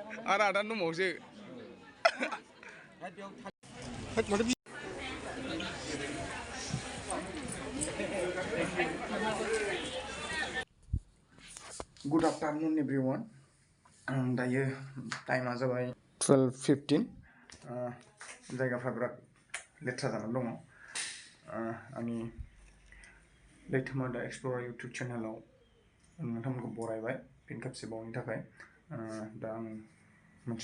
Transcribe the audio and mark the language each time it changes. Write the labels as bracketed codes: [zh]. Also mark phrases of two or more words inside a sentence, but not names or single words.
[brx] आरो आदान दंबावोसो [en] Good afternoon everyone. [brx] दायो टाइमा जाबाय 12:15 जायगाफ्रा बिराद लेथ्रा जानानै दङ आंनि लैथोमा दा एक्सप्ल'र इउटिउब चेनेलाव नोंथांमोनखौ बरायबाय फिन खेबसेबावनि थाखाय दा आं मोनसे